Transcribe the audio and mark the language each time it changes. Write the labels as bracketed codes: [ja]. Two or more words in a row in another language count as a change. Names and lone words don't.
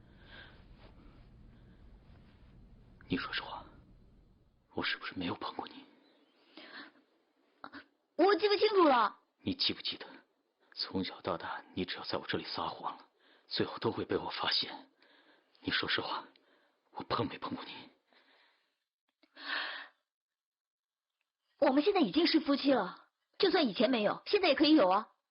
[zh] 你說實話，我是不是沒有碰過你？我記不清楚了。你記不記得，從小到大，你只要在我這裡撒謊了，最後都會被我發現。你說實話，我碰沒碰過你？我們現在已經是夫妻了。就算以前没有，现在也可以有啊。